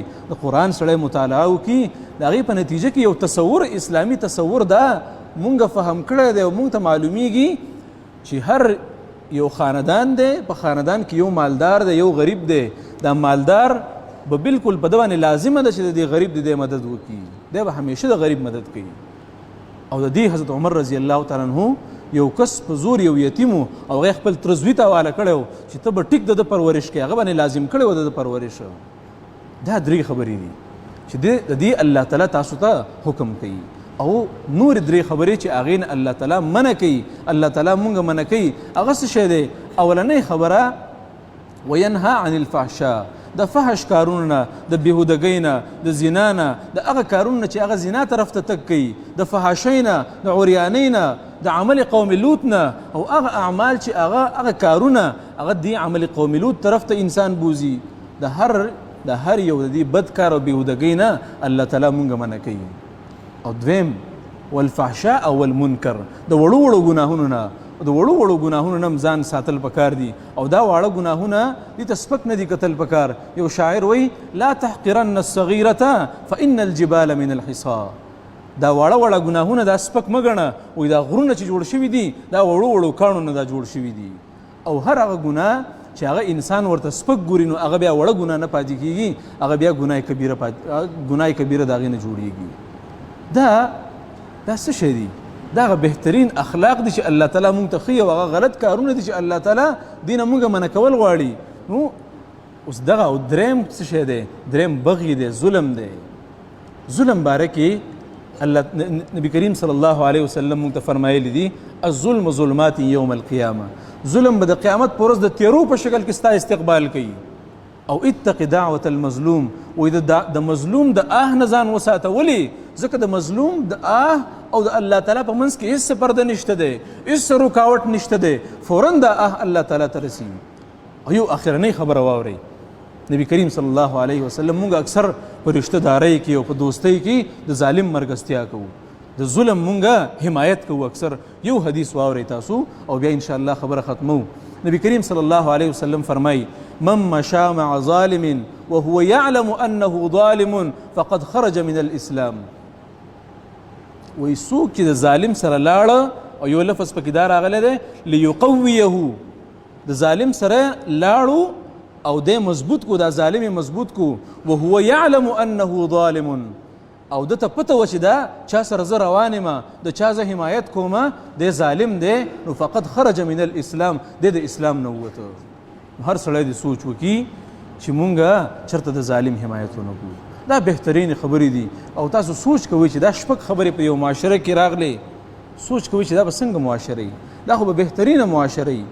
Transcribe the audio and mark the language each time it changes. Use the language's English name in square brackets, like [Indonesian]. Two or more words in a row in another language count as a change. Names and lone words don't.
[Pashto] د قرآن سړی مطالعه وکړي د هغې په نتیجه کې یو تصور اسلامي تصور دا مونږ فهم کړی دی او مونږ ته معلومیږي چې هر یو خاندان دی په خاندان کې یو مالدار دی یو غریب دی دا مالدار به بالکل په ده باندې لازمه ده چې د دې غریب د مدد وکړي دی به همیشه د غریب مدد کوي او د دې حضرت عمر [Arabic] رضی الله تعالی عنه [Pashto] یو کس په زور یو یتیمو او هغه خپل ترزوی ته حواله کړی و چې ته به ټیک د پرورش کوې هغه باندې لازم کړی و د پرورش دا درې خبرې دي چې د دې الله تعالی تاسو ته حکم کوي او نور درې خبرې چې هغې نه الله تعالی منع کوي الله تعالی مونږ منع کوي هغه څه شی دی اولنۍ خبره [Arabic] وینها عن الفحشاء [Pashto] د فحش کارونو نه د بېهودګۍ نه د زنا نه د هغه کارونو نه چې هغه زنا طرف ته تګ کوي د فحاشۍ نه د عریانۍ نه د عمل قوم لوط نه او هغه اعمال چې هغه کارونه هغه دې عمل قوم لوط طرف ته انسان بوزي د هر یو د دې بد کار او بېهودګۍ نه الله تعالی مونږ منع کوي او دویم والفحشاء او والمنکر د وړو وړو ګناهونو نه د وړو وړو ګناهونو نه ځان ساتل پکار دي او دا واړه ګناهونه دې ته سپک نه دي کتل پکار یو شاعر وایي [Arabic] لا تحقرن الصغیرة فإن الجبال من الحصى [Pashto] دا واړه واړه ګناهونه دا سپک مه ګڼه وایي دا غرونه چې جوړ شوي دي دا وړو وړو کاڼو نه دا جوړ شوي دي او هر هغه ګناه چې هغه انسان ورته سپک ګوري نو هغه بیا وړه ګناه نه پاتې کېږي هغه بیا ګناه کبیره د هغې نه جوړېږي دا څه شی دي دا هغه بهترین اخلاق دي چې الله تعالی مونږ ته ښیي او هغه غلط کارونه دي چې الله تعالی دې نه مونږ منع کول غواړي نو اوس دغه او دریم څه شی دی دریم بغي دی ظلم دی ظلم باره کې الله نبی کریم [Arabic] صلی الله علیه وسلم [Pashto] مونږ ته فرمایلی دي الظلم [Arabic] ظلمات یوم القیامه [Pashto] ظلم به د قیامت په ورځ د تیرو په شکل کې ستا استقبال کوي او [Arabic] اتق دعوة المظلوم [Pashto] و د مظلوم د نه ځان وساته ولې ځکه د مظلوم د او د الله تعالی په منځ کې هیڅ پرده نشته دی هیڅ رکاوټ نشته دی فوراً د الله تعالی ته رسي او یو اخرنۍ خبره واورئ نبی کریم [Arabic] صلی الله علیه وسلم [Pashto] مونږ اکثر په رشتہ دارۍ کې او په دوستۍ کې د ظالم مرګستیا کوو، د ظلم مونږه حمایت کوو. اکثر یو حدیث واورئ تاسو او بیا [Arabic] ان شاء الله [Pashto] خبره ختمو. نبی کریم [Arabic] صلی الله علیه وسلم فرمای من مشى مع ظالم وهو يعلم انه ظالم فقد خرج من الاسلام. [Pashto] وای څوک چې د ظالم سره لاړه او یو لفظ پکې دا راغلی دی لیقویه، د ظالم سره لاړو او د مضبوط کو، دا ظالم مضبوط کو، [Arabic] وهو يعلم انه ظالم، [Pashto] او د ته پته و چې دا چا سره زه روان یم، د چا زه حمایت کوم، د ظالم دی، نو فقط [Arabic] خرج من الاسلام، [Pashto] د اسلام نه ووته. هر سړی د سوچ وکي چې مونږه چرته د ظالم حمایت ونه کوو. دا بهترین خبرې دي او تاسو سوچ کوئ چې دا شپږ خبرې په یو معاشره کې راغلي، سوچ کوئ چې دا به څنګه معاشره وي، دا خو به بهترینه معاشره وي.